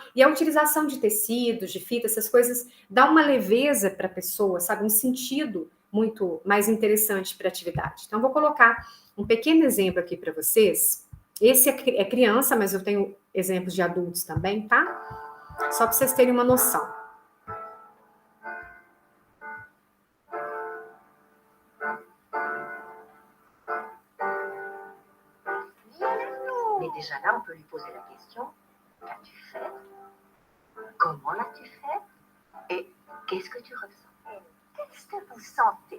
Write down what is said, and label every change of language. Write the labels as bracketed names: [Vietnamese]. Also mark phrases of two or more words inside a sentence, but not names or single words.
[Portuguese] E a utilização de tecidos, de fita, essas coisas, dá uma leveza para a pessoa, sabe? Um sentido muito mais interessante para a atividade. Então, vou colocar um pequeno exemplo aqui para vocês. Esse é criança, mas eu tenho exemplos de adultos também, tá? Só para vocês terem uma noção. [French] Mais déjà là, on peut lui poser la question: qu'as-tu fait? Comment l'as-tu fait? Et qu'est-ce que tu ressens? Qu'est-ce que vous sentez?